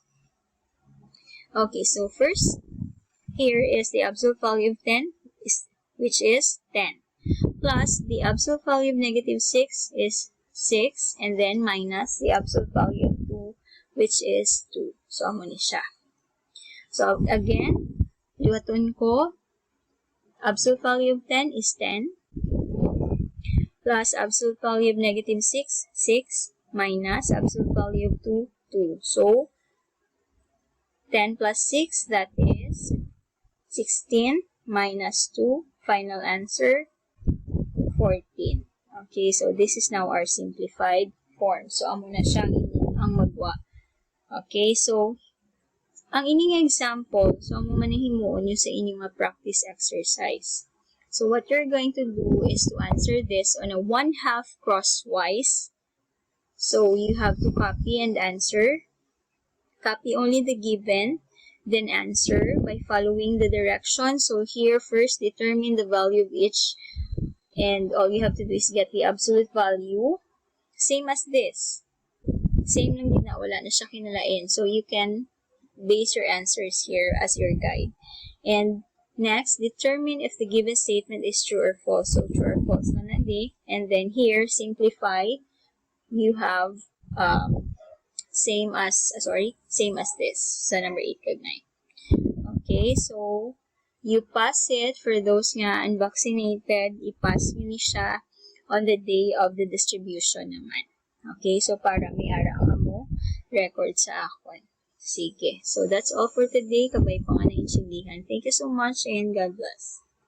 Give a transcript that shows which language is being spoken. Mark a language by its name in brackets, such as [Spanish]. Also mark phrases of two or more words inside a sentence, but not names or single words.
[English] Okay, so first, here is the absolute value of 10, which is 10, plus the absolute value of negative 6 is 6, and then minus the absolute value of 2, which is 2. So, [Hiligaynon] amo ni siya. [English] So, again, [Hiligaynon] liwaton ko, [English] absolute value of 10 is 10, plus absolute value of negative 6, 6, minus absolute value of 2, 2. So, 10 plus 6, that is 16, minus 2, final answer, 14. Okay, so this is now our simplified form. So, [Hiligaynon] amo na siyang ang magwa. [English] Okay, so, [Hiligaynon] ang ining example, so amo manahimuon nyo sa inyong practice exercise. [English] So, what you're going to do is to answer this on a 1/2 crosswise. So, you have to copy and answer. Copy only the given, then answer by following the directions. So, here, first, determine the value of each. And all you have to do is get the absolute value. Same as this. [Hiligaynon] Same lang din na, wala na siya kinalain. [English] So, you can base your answers here as your guide. And next, determine if the given statement is true or false. So, true or false [Hiligaynon] na di. [English] And then here, simplify. You have same as this. [Hiligaynon] Sa number 8 kag 9. [English] Okay, so you pass it. For those nga unvaccinated, [Hiligaynon] i-pass nyo ni siya [English] on the day of the distribution naman. Okay, so [Hiligaynon] para may ara mo record sa akon. Sige. [English] So, that's all for today. [Hiligaynon] Kabay pa nga na intindihan. [English] Thank you so much and God bless.